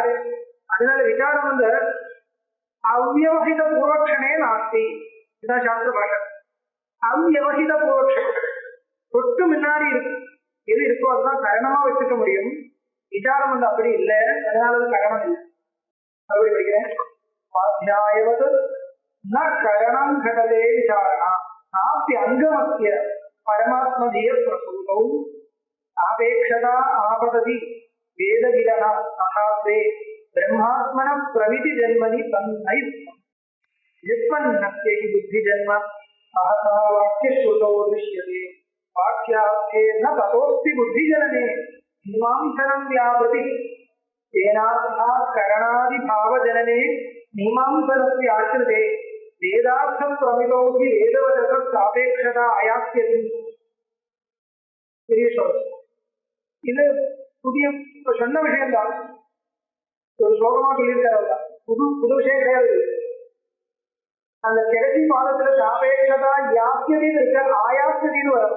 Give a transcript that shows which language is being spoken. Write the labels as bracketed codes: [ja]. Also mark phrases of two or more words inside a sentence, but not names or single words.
[ta] அதனால விசாரம் வந்து [sa] अव्यवहित पूर्वक्षणे नास्ति. [ta] இதுதான் சாஸ்திர பாஷை. [sa] अव्यवहित पूर्वक्षणम्, [ta] தொட்டு முன்னாடி இருக்கு எது இருக்கோ அதுதான் கரணமா வச்சுக்க முடியும். விசாரம் வந்து அப்படி இல்லை, அதனால அது கரணம் இல்லை. அப்படி படிக்கிறேன். [sa] स्वाध्यायवत् न करणं घटते विचारणा नास्ति अंगमस्य परमात्मधीय प्रसूतौ आपेक्षता आपतति वेदगिरः तथात्वे ब्रह्मात्मनः प्रमिति जन्मनि तन्नयुक्तम् व्युत्पन्नस्य हि बुद्धिजन्म सहसा वाक्यश्रुतौ दृश्यते वाक्यार्थे न ततोऽस्ति बुद्धिजनने मीमांसनं व्यापृति तेनार्था करणादिभावजनने मीमांसनस्य आश्रिते वेदार्थं प्रमितोऽपि वेदवचः सापेक्षता आयास्यति [ta] பெரிய ஸ்லோகம். இது புதிய சொன்ன விஷயம் தான், ஒரு ஸ்லோகமா சொல்லியிருக்காரு. புது புது விஷயம் கிடையாது. அந்த கடைசி பாதத்துல சாபேட்சதா யாத்தியதின்னு இருக்க, ஆயாத்தியதின்னு வரும்.